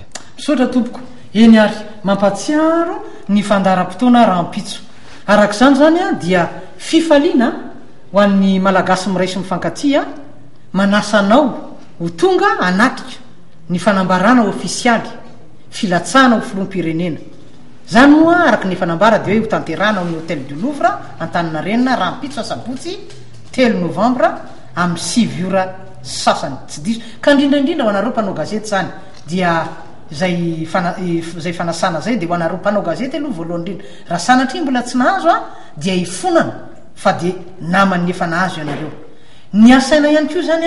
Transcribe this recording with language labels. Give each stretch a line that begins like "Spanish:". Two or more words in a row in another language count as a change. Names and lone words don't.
Malagasy: misaotra tompoko eny ary mampatsiaro ny fandaram-potoana rahampitso arak'izany zany dia fifaliana ho an'ny malagasy miray sy mifankatia manasanao ho tonga anatika ny fanambarana ofisialy filatsana ho filoam-pirenena zany moa araky ny fanambara de hoe ho tanterana amin'ny hôtel du Louvre Antaninarenina rahampitso sabotsy 3 novembre amin'ny 6 ora sasany tsy diso ka indrindraindrindra ho anareo mpanao gazety zany dia zay fanasana zay de ho anareo mpanao gazety aloha voalohany indrindra raha sanatria mbola tsy nahazo dia ifonana fa de naman'ny efa nahazo ianareo ny asaina ihany koa zany